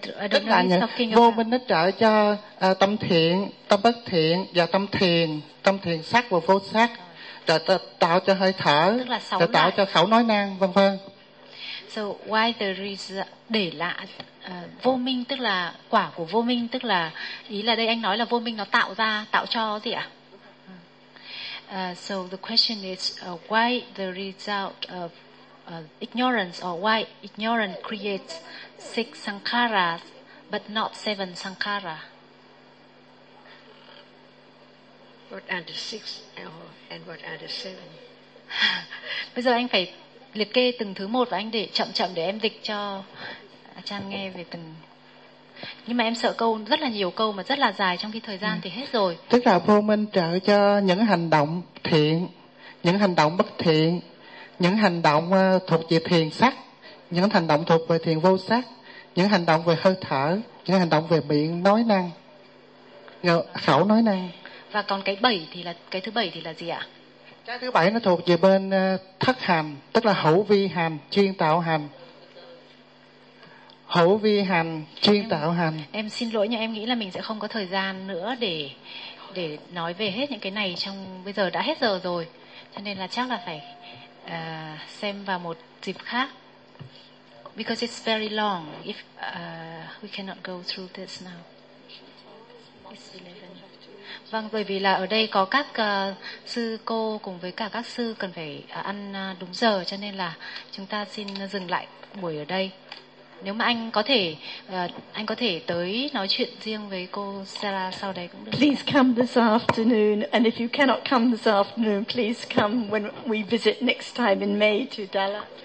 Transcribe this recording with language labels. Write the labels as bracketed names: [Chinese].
[Vietnamese] Tức là những vô minh nó trợ cho tâm thiện, tâm bất thiện và tâm thiền sắc và vô sắc, tạo cho hơi thở, tạo cho khẩu nói năng, vân vân. [English] So why there is [Vietnamese] để lại vô minh, tức là quả của vô minh, tức là ý là đây anh nói là vô minh nó tạo ra, tạo cho gì ạ? [English] So the question is why the result of ignorance, or why ignorance creates 6 sankharas but not 7 sankhara? What are the 6 and what are the 7? [Vietnamese] Bây giờ anh phải liệt kê từng thứ một và anh để chậm chậm để em dịch cho Achan nghe về từng. Nhưng mà em sợ câu rất là nhiều câu mà rất là dài, trong khi thời gian thì hết rồi. Tức là vô minh trợ cho những hành động thiện, những hành động bất thiện, những hành động thuộc về thiền sắc, những hành động thuộc về thiền vô sắc, những hành động về hơi thở, những hành động về miệng nói năng, khẩu nói năng. Và còn cái bảy thì là cái thứ bảy thì là gì ạ? Cái thứ bảy nó thuộc về bên thất hành, tức là hữu vi hành, chuyên tạo hành. Hữu vi hành, chuyên tạo hành. Em xin lỗi nhưng em nghĩ là mình sẽ không có thời gian nữa để nói về hết những cái này, trong bây giờ đã hết giờ rồi. Cho nên là chắc là phải xem vào một dịp khác. [English] Because it's very long. If we cannot go through this now. It's 11. [Vietnamese] Vâng, bởi vì là ở đây có các sư cô cùng với cả các sư cần phải ăn đúng giờ, cho nên là chúng ta xin dừng lại buổi ở đây. Nếu mà anh có thể tới nói chuyện riêng với cô Sarah sau đấy cũng được. [English] Please come this afternoon, and if you cannot come this afternoon, please come when we visit next time in May to Dala.